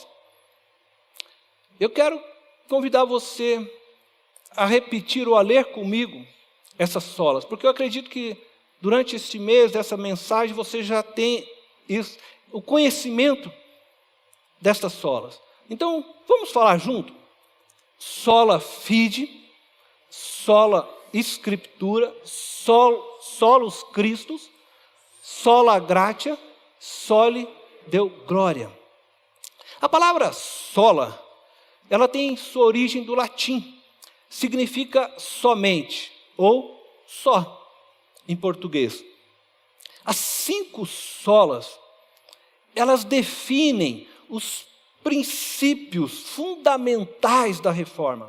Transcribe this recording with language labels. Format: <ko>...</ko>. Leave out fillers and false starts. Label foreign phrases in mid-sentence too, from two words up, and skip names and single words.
<pt>Eu quero convidar você a repetir ou a ler comigo essas solas, porque eu acredito que durante este mês dessa mensagem você já tem o conhecimento destas solas. Então, vamos falar junto?</pt> <la>Sola fide, sola scriptura, solus Christus, sola gratia, soli deo gloria.</la> <pt>A palavra sola, ela tem sua origem do latim, significa somente ou só em português. As 5 solas, elas definem os princípios fundamentais da reforma.</pt>